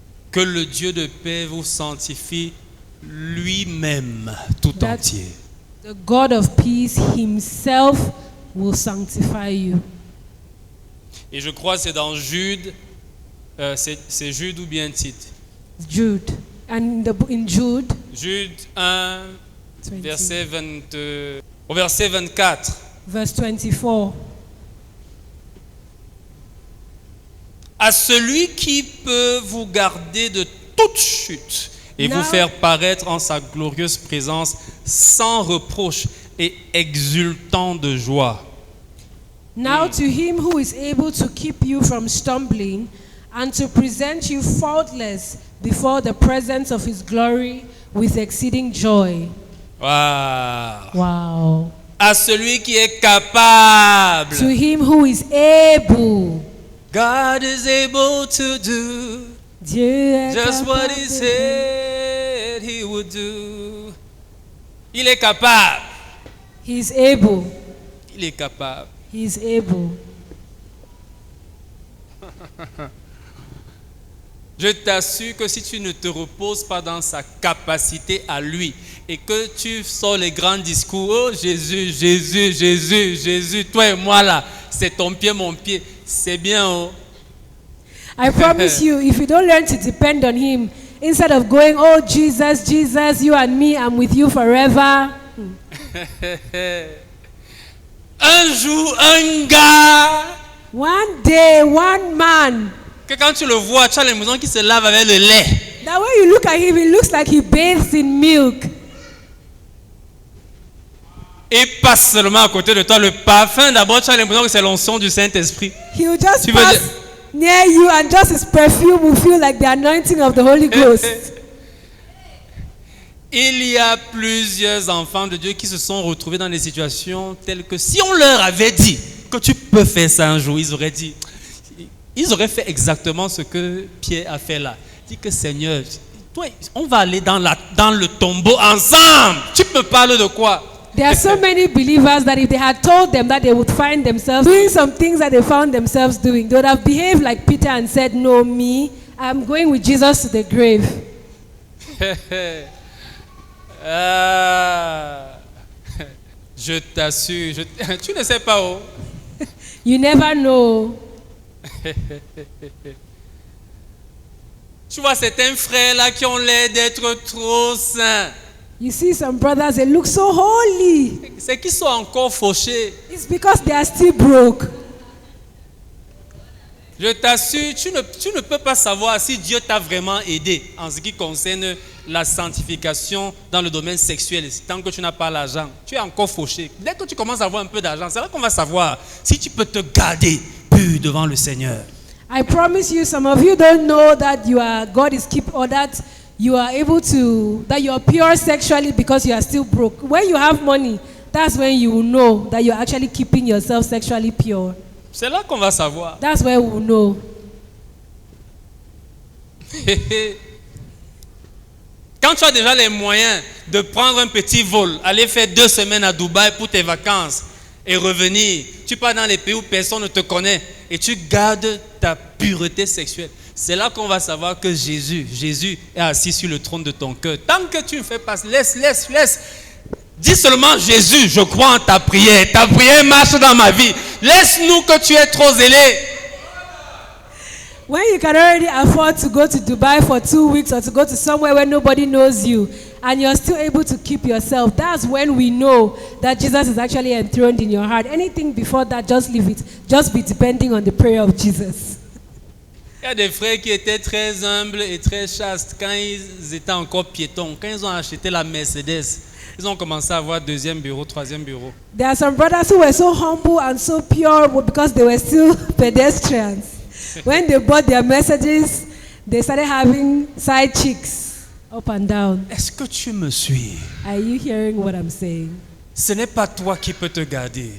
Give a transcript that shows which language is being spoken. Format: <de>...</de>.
<fr>Que le Dieu de paix vous sanctifie lui-même tout</fr> <en>That-</en> <fr>entier.</fr> <en>The God of peace himself will sanctify you.</en> <fr>Et je crois que c'est dans Jude, c'est Jude ou bien Tite.</fr> <en>Jude. And in Jude, Jude 1, 20,</en> <fr>verset 20, au verset 24.</fr> <en>verse 24.</en> <fr>À celui qui peut vous garder de toute chute et</fr> <en>Now-</en> <fr>vous faire paraître en sa glorieuse présence sans reproche et exultant de joie.</fr> <en>Now to him who is able to keep you from stumbling and to present you faultless before the presence of his glory with exceeding joy. Wow. Wow.</en> <fr>À celui qui est capable.</fr> <en>To him who is able. God is able to do</en> <fr>Dieu est</fr> <en>just what</en> <fr>capable</fr> <en>he</en> <fr>de</fr> <en>said he would do.</en> <fr>Il est capable.</fr> <en>He is able.</en> <fr>Il est capable.</fr> <en>He is able.</en> <fr>Je t'assure que si tu ne te reposes pas dans sa capacité à lui et que tu sors les grands discours, oh Jésus, Jésus, Jésus, Jésus, toi et moi là, c'est ton pied, mon pied, c'est bien. Oh.</fr> <en>I promise you, if you don't learn to depend on him, instead of going, oh Jesus, Jesus, you and me, I'm with you forever.</en> <fr>Un jour, un gars,</fr> <en>One day, one man,</en> <fr>que quand tu le vois, tu as l'impression qu'il se lave avec le lait.</fr> <en>that when you look at him, it looks like he bathes in milk.</en> <fr>Et pas seulement à côté de toi, le parfum, d'abord tu as l'impression que c'est l'onction du Saint-Esprit.</fr> <en>He will just</en> <fr>Tu veux</fr> <en>pass</en> <fr>dire-</fr> <en>near you and just his perfume will feel like the anointing of the Holy Ghost.</en> <fr>Il y a plusieurs enfants de Dieu qui se sont retrouvés dans des situations telles que si on leur avait dit que tu peux faire ça un jour, ils auraient fait exactement ce que Pierre a fait là. Dit que Seigneur, toi, on va aller dans le tombeau ensemble. Tu me parles de quoi?</fr> <en>There are so many believers that if they had told them that they would find themselves doing some things that they found themselves doing, they would have behaved like Peter and said, no, me, I'm going with Jesus to the grave.</en> <fr>Ah, je t'assure, tu ne sais pas où.</fr> <en>You never know.</en> <fr>Tu vois certains frères là qui ont l'air d'être trop saints.</fr> <en>You see some brothers, they look so holy.</en> <fr>C'est qu'ils sont encore fauchés.</fr> <en>It's because they are still broke.</en> <fr>Je t'assure, tu ne peux pas savoir si Dieu t'a vraiment aidé en ce qui concerne la sanctification dans le domaine sexuel. Tant que tu n'as pas l'argent, tu es encore fauché. Dès que tu commences à avoir un peu d'argent, c'est là qu'on va savoir si tu peux te garder pur devant le Seigneur.</fr> <en>I promise you, some of you don't know that God is keep, or that you are able to, that you are pure sexually because you are still broke. When you have money, that's when you will know that you're actually keeping yourself sexually pure.</en> <fr>C'est là qu'on va savoir.</fr> <en>That's where we will know.</en> <fr>Quand tu as déjà les moyens de prendre un petit vol, aller faire 2 semaines à Dubaï pour tes vacances et revenir, tu pars dans les pays où personne ne te connaît et tu gardes ta pureté sexuelle. C'est là qu'on va savoir que Jésus est assis sur le trône de ton cœur. Tant que tu ne fais pas, laisse. Dis seulement Jésus, je crois en ta prière. Ta prière marche dans ma vie. Laisse-nous que tu es trop zélé.</fr> <en>When you can already afford to go to Dubai for 2 weeks or to go to somewhere where nobody knows you and you're still able to keep yourself, that's when we know that Jesus is actually enthroned in your heart. Anything before that, just leave it. Just be depending on the prayer of Jesus.</en> <fr>Il y a des frères qui étaient très humbles et très chastes quand ils étaient encore piétons. Quand ils ont acheté la Mercedes, ils ont commencé à avoir 2e bureau, 3e bureau.</fr> <en>There are some brothers who were so humble and so pure because they were still pedestrians. When they bought their messages, they started having side chicks up and down.</en> <fr>Est-ce que tu me suis?</fr> <en>Are you hearing what I'm saying?</en> <fr>Ce n'est pas toi qui peux te garder.</fr>